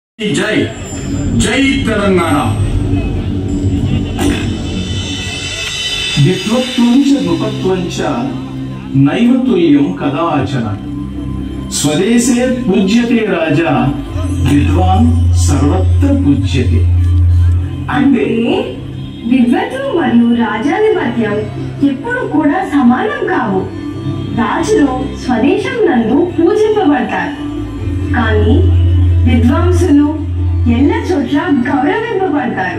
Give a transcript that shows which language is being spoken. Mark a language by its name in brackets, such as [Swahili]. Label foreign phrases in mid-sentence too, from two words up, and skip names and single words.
[Telugu] జయ జయ తెలంగాణ [Sanskrit] विद्वत्वंच नृपत्वंच नैव तुल्यं कदाचन स्वदेशे पूज्यते राजा विद्वान् सर्वत्र पूज्यते [Telugu] అంటే విద్వత్తులు మరియు రాజాధిపత్యం ఎప్పుడు కూడా సమానం కావు. రాజులు స్వదేశం నందు పూజింపబడతారు, కానీ విద్వాంసులు ఎల్ల చోట్ల గౌరవింపబడతారు.